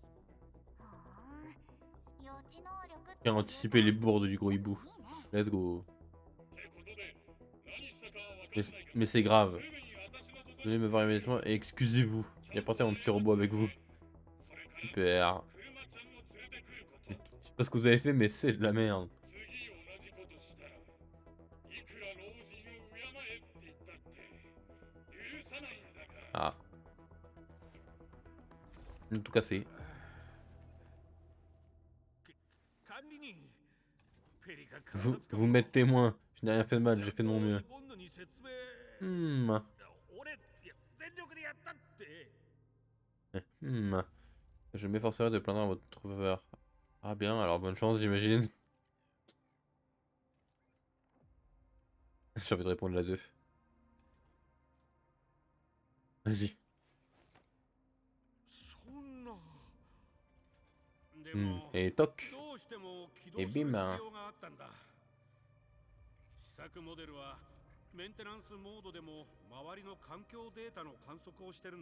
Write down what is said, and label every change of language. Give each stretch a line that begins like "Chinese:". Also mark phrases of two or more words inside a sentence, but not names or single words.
Japanese: 予知能力って
French: Bien anticiper les bourdes du gros hibou.
English: Let's go.
French: Mais c'est grave. Venez me voir immédiatement et excusez-vous. Et apportez mon petit robot avec vous. Super. Je sais pas ce que vous avez fait, mais c'est de la merde. Ah. Tout cassé.
Japanese: 管理人。ペリカ
French: Vous m'êtes témoin. Je n'ai rien fait de mal, j'ai fait de mon mieux.
Japanese: ボンドに説明。 Hmm. 俺、いや全力でやったって。 Hmm.
French: Je m'efforcerai de plaindre en votre faveur. Ah bien, alors bonne chance j'imagine. J'ai envie de répondre la 2. Vas-y.
Japanese: そんな。で Hmm. も、
French: Et toc.
Japanese: どうしても起動す
French: Et
Japanese: る必
French: bim.
Japanese: 要があったんだ。試作モデルはメンテナンスモードでも周りの環境データの観測をしてるんだ。